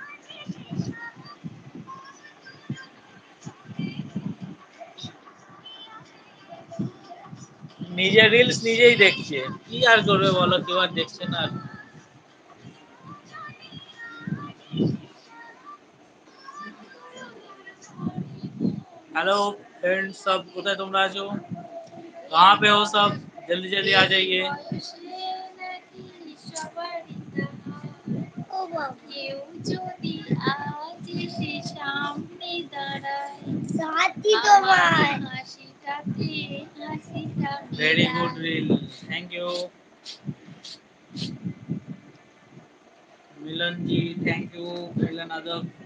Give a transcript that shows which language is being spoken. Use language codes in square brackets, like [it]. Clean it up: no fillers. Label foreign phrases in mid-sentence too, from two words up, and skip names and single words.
[bn] নিজের রিলস নিজেই দেখছে, কি আর করবে বলো, কেউ আর দেখছে না। [en] Hello friends, [bn] सब কোথায় তোমরা আছো? [hi] कहाँ पे हो सब? जल्दी जल्दी आ जाइए। [bn] কেউ যদি আজ এসে সামনে দাঁড়ায়, সাথী তোমার হাসিটাতে হাসিটা [en] very good reel, thank you [bn] মিলন জি, [en] thank you [bn] মিলন আদব।